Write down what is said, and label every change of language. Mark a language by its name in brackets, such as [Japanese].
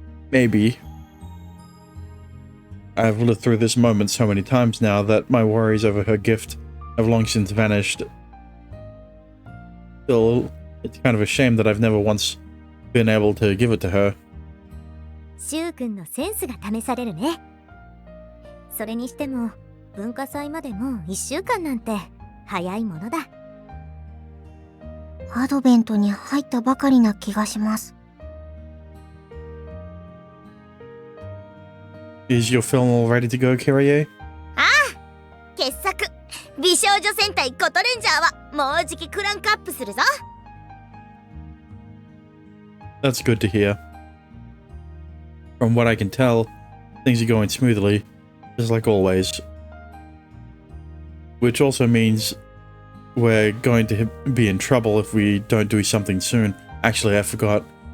[English] Maybe. I've lived through this moment so many times now that my worries over her gift have long since vanished. Still, it's kind of a shame that I've never once been able to give it to her. [Japanese] シュウ君のセンスが試されるね。それにしても文化祭までもう1週間なんて早いものだ。アドベントに入ったばかりな気がします。 [English] Is your film all ready to go, Kirie? [Japanese] ああ、傑作美少女戦隊コトレンジャーはもうじきクランクアップするぞ。 [English] That's good to hear. From what I can tell, things are going smoothly, just like always. Which also means we're going to be in trouble if we don't do something soon. Actually, I forgot.